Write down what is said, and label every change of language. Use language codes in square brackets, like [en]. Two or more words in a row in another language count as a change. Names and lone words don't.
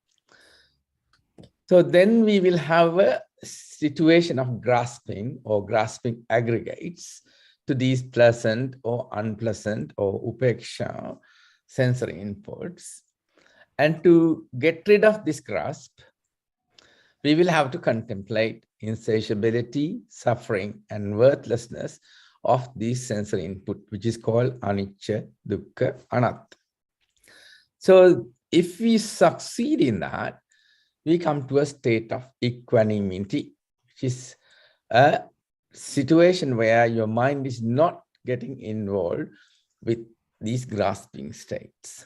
[en] So then we will have a situation of grasping or grasping aggregates to these pleasant or unpleasant or upeksha sensory inputs. And to get rid of this grasp, we will have to contemplate insatiability, suffering, and worthlessness of these sensory input, which is called [pi] anicca, dukkha, anatta. [en] So if we succeed in that, we come to a state of equanimity, which is a situation where your mind is not getting involved with these grasping states.